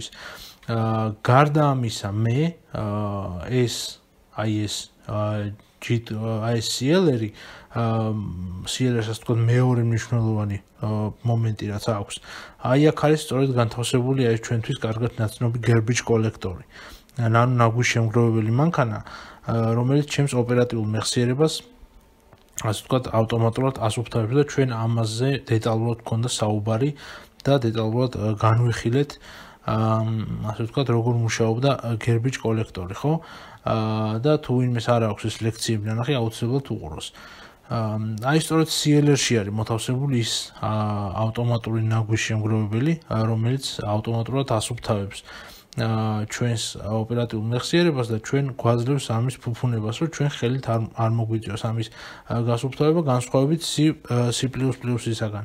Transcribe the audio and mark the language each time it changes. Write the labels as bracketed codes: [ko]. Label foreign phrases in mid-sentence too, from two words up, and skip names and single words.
[ka] გარდა ამისა, მე ეს CLR-ი CLR-ს თქვა მეორე მნიშვნელოვანი მომენტი რაც აქვს. აი აქ არის სწორედ განთავსებული აი ჩვენთვის კარგად ნაცნობი [en] garbage collector- [ka] ი. ანუ ნაგვის შემგროვებელი მანქანა, რომელიც ჩემს ოპერატიულ მეხსიერებას ასე ვთქვათ ავტომატურად ასუფთავებს და ჩვენ ამაზე დეტალურად გქონდა საუბარი და დეტალურად განვიხილეთ ასე ვთქვათ როგორ მუშაობდა [en] garbage collector- [ka] ი, ხო? და თუ ვინმეს არ აქვს ეს ლექციები ნანახი, აუცილებლად უყუროს. აი სწორედ CLR-ში არის მოთავსებული ის ავტომატური ნაგვის შემგროვებელი, რომელიც ავტომატურად ასუფთავებს ჩვენს ოპერატიულ მეხსიერებას და ჩვენ გვაძლევს ამის ფუფუნებას, რომ ჩვენ ხელით არ მოგვიწევს ამის გასუფთავება განსხვავებით C++-ისაგან.